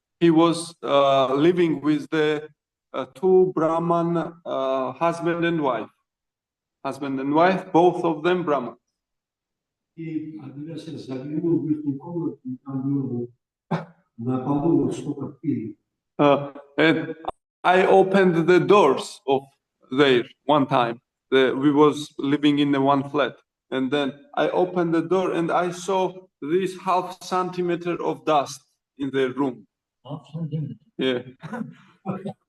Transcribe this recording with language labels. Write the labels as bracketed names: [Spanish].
[English] He was living with the two Brahman husband and wife. Both of them Brahman. [Russian] И один раз я заглянул в их комнату, и там было на полу столько пыли. [English] And I opened the doors of there one time. We was living in the one flat, and then I opened the door and I saw this half centimeter of dust in the room. Half centimeter? Yeah.